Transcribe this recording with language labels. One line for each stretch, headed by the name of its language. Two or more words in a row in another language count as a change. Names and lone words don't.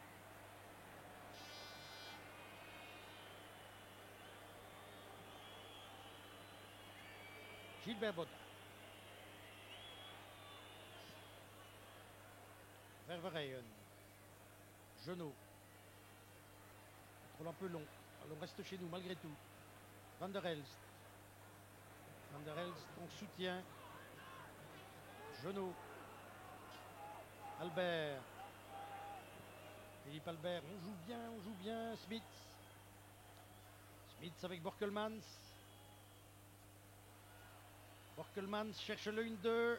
French: Gilbert Bodin. Ververeyen. Genot. Contrôle un peu long. On reste chez nous malgré tout. Van der Elst. Van der Elst en soutien. Genot. Albert. Philippe Albert. On joue bien. Smith. Smith avec Borkelmans. Borkelmans cherche le 1-2.